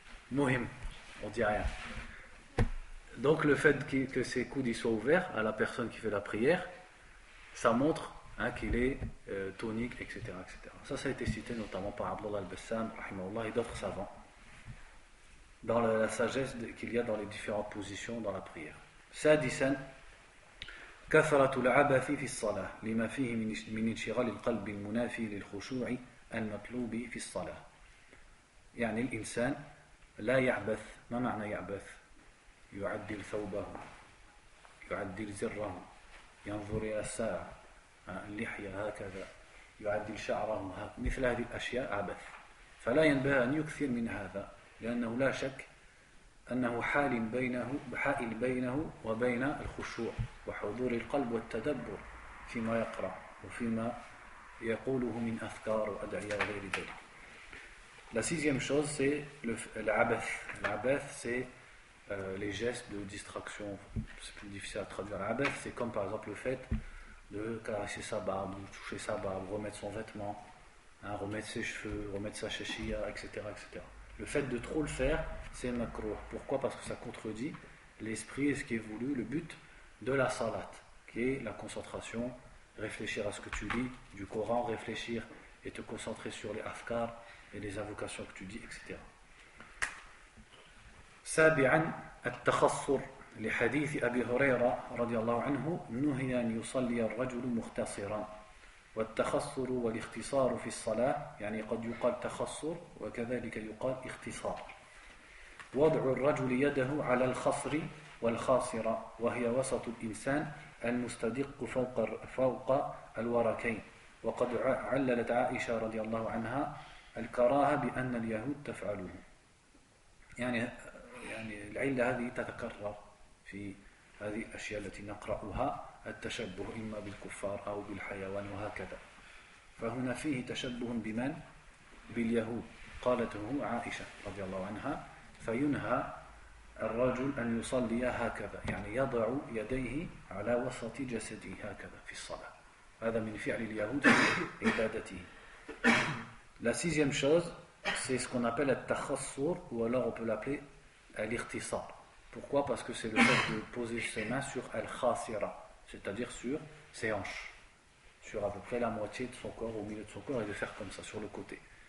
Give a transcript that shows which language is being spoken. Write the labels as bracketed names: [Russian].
[French] Mohim, on dit rien. Donc le fait que ses coudes soient ouverts à la personne qui fait la prière, ça montre qu'il est tonique, etc., etc. Ça a été cité notamment par Abdullah al-Bassam, rahimahullah, et d'autres savants, dans la sagesse qu'il y a dans les différentes positions dans la prière. [Arabic] سادسا كثرة العبث في الصلاة لما فيه من انشغال القلب المنافي للخشوع المطلوب في الصلاة. يعني الإنسان لا يعبث. ما معنى يعبث؟ يعدل ثوبه، يعدل زره، ينظر إلى الساعة، اللحية هكذا، يعدل شعره، مثل هذه الأشياء عبث. فلا ينبغي أن يكثر من هذا لأنه لا شك أنه حائل بينه وبين الخشوع وحضور القلب والتدبر فيما يقرأ وفيما يقوله من أذكار وأدعية وغير ذلك. [French] La sixième chose, c'est l'abath. L'abath, c'est les gestes de distraction. C'est plus difficile à traduire. L'abath, c'est comme par exemple le fait de caresser sa barbe, de toucher sa barbe, remettre son vêtement, remettre ses cheveux, remettre sa shashia, etc., etc. Le fait de trop le faire, c'est makruh. Pourquoi? Parce que ça contredit l'esprit et ce qui est voulu, le but de la salat, qui est la concentration, réfléchir à ce que tu lis du Coran, réfléchir et te concentrer sur les afkar et les invocations que tu dis, etc. [Arabic] سابعا التخصر لحديث أبي هريرة رضي الله عنه نهي أن يصلي الرجل مختصرا والتخصر والاختصار في الصلاة يعني قد يقال تخصر وكذلك يقال اختصار وضع الرجل يده على الخصر والخاصرة وهي وسط الإنسان المستدق فوق الوركين وقد عللت عائشة رضي الله عنها الكراهة بأن اليهود تفعله يعني العلة هذه تتكرر في هذه الأشياء التي نقرأها التشبه إما بالكفار أو بالحيوان وهكذا فهنا فيه تشبه بمن؟ باليهود قالته عائشة رضي الله عنها فينهى الرجل أن يصلي هكذا يعني يضع يديه على وسط جسده هكذا في الصلاة هذا من فعل اليهود في عبادته. [French] La sixième chose c'est ce qu'on appelle le takhassur ou alors on peut l'appeler l'ikhtisar. Pourquoi? Parce que c'est le fait de poser ses mains sur al-khasira, c'est-à-dire sur ses hanches, sur à peu près la moitié de son corps, au milieu de son corps, et de faire comme ça, sur le côté.